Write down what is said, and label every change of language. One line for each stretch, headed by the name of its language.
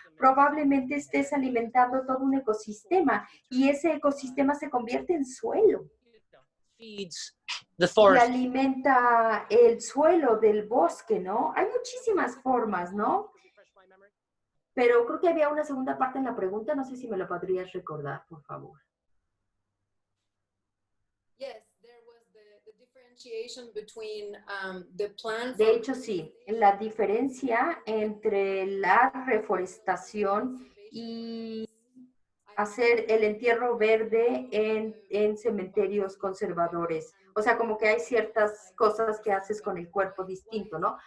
Spanish: Probablemente estés alimentando todo un ecosistema y ese ecosistema se convierte en suelo.
English: Feeds the
Spanish: Y
English: forest.
Spanish: alimenta el suelo del bosque, ¿no? Hay muchísimas formas, ¿no? Pero creo que había una segunda parte en la pregunta, no sé si me lo podrías recordar, por favor.
English: Yes, there was the differentiation between the plan.
Spanish: De hecho, sí, la diferencia entre la reforestación y hacer el entierro verde en cementerios conservadores. O sea, como que hay ciertas cosas que haces con el cuerpo distinto, ¿no?